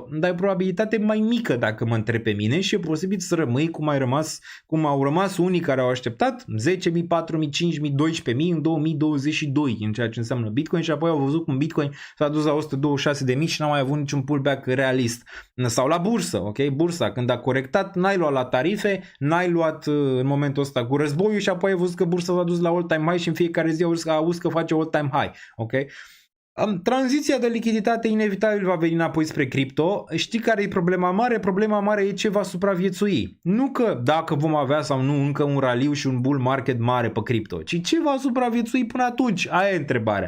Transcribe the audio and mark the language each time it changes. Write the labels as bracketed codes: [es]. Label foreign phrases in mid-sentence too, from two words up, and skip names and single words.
[ro] Dar e o probabilitate mai mică dacă mă întreb pe mine și e posibil să rămâi cum au rămas unii care au așteptat 10.000, 4.000, 5.000, 12.000 în 2022 în ceea ce înseamnă Bitcoin și apoi au văzut cum Bitcoin s-a dus la 126.000 și n-a mai avut niciun pullback realist. Sau la bursă, ok? Bursa, când a corectat, n-ai luat la tarife, n-ai luat în momentul ăsta cu războiul și apoi ai văzut că bursa s-a dus la [en] all-time high [ro] și în fiecare zi auzi că face [en] all-time high, [ro] ok? Tranziția de lichiditate inevitabil va veni înapoi spre cripto. Știi care e problema mare? Problema mare e ce va supraviețui. Nu că dacă vom avea sau nu încă un raliu și un [en] bull market [ro] mare pe cripto, ci ce va supraviețui până atunci? Aia e întrebarea.